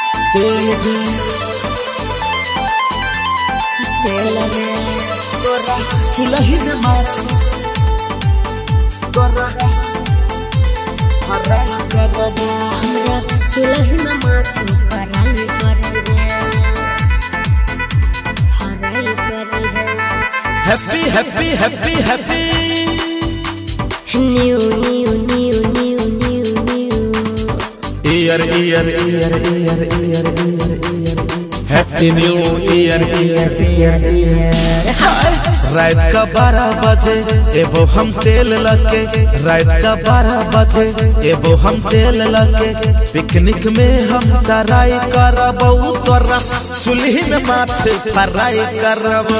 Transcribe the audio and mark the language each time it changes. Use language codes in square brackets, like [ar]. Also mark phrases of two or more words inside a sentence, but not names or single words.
[anp] चुलही में माछ तोरा हराई करबो हमरा चुलही में माछ हराई करे [en] happy happy happy happy new new new new new new year year year year year happy new year year year [anp] रात का 12 बजे एबो हम तेल लगे रात का 12 बजे एबो हम तेल लगे पिकनिक में हम तराई करबो तोरा चुल्ही में माछ फ्राई करबो